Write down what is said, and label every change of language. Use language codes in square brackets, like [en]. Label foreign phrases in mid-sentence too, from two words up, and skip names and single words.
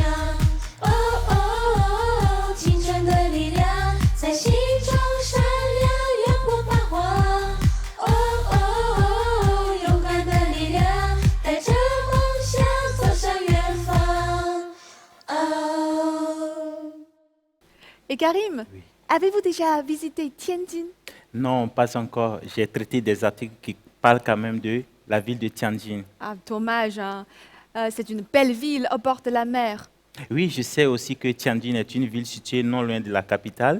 [zh] 哦哦哦，青春的力量在心中闪亮，阳光发光。哦哦哦，勇敢的力量带着梦想走向远方。哦。 [fr] Et Karim, avez-vous déjà visité Tianjin? Non, pas encore. J'ai traité des articles qui parlent quand même de la ville de Tianjin. Ah, dommage, hein. C'est une belle ville au bord de la mer. Oui, je sais aussi que Tianjin est une ville située non loin de la capitale.